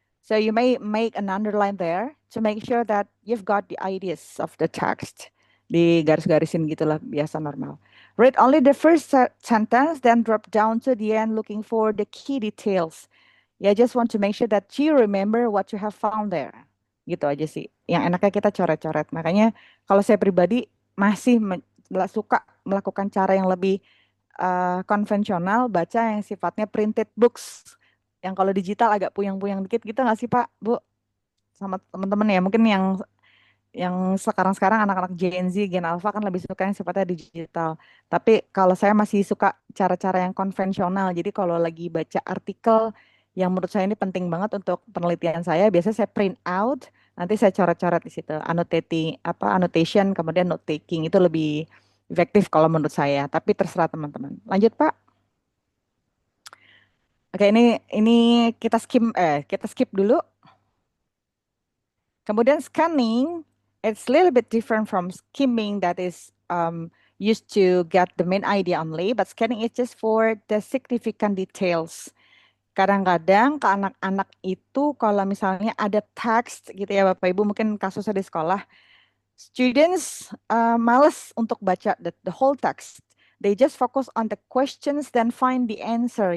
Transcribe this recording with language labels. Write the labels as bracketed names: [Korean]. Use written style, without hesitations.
[English] So you may make an underline there to make sure that you've got the ideas of the text. [Indonesian] Di garis-garisin gitulah biasa normal. [English] Read only the first sentence, then drop down to the end looking for the key details. Ya, just want to make sure that you remember what you have found there. [Indonesian] Gitu aja sih. Yang enaknya kita coret-coret. Makanya kalau saya pribadi masih suka melakukan cara yang lebih konvensional, baca yang sifatnya printed books. Yang kalau digital agak puyang-puyang dikit gitu nggak sih Pak, Bu? Sama teman-teman ya, mungkin yang sekarang-sekarang anak-anak Gen Z, Gen Alpha kan lebih suka yang sifatnya digital. Tapi kalau saya masih suka cara-cara yang konvensional. Jadi kalau lagi baca artikel yang menurut saya ini penting banget untuk penelitian saya, biasanya saya print out, nanti saya coret-coret di situ, annotation, kemudian note taking itu lebih efektif kalau menurut saya. Tapi terserah teman-teman. Lanjut Pak. Oke, ini kita skip dulu. [English] Kemudian scanning, it's a little bit different from skimming that is used to get the main idea only, but scanning is just for the significant details. [Indonesian] Kadang-kadang ke anak-anak itu kalau misalnya ada text gitu ya Bapak Ibu, mungkin kasusnya di sekolah, students males untuk baca [English] the whole text. They just focus on the questions then find the answer.